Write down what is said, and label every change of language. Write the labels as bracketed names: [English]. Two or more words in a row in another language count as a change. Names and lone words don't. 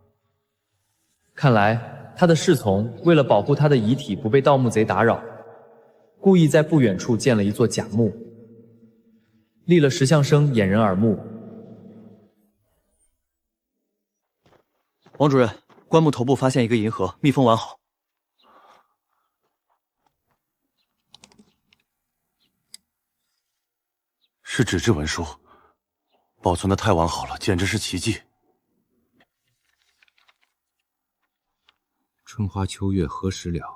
[Chinese] 看來他的侍從為了保護他的遺體不被盜墓賊打擾，故意在不遠處建了一座假墓，立了石像生掩人耳目。王主任，棺木頭部發現一個銀盒，密封完好。是紙質文書，保存得太完好了，簡直是奇蹟。春花秋月何時了？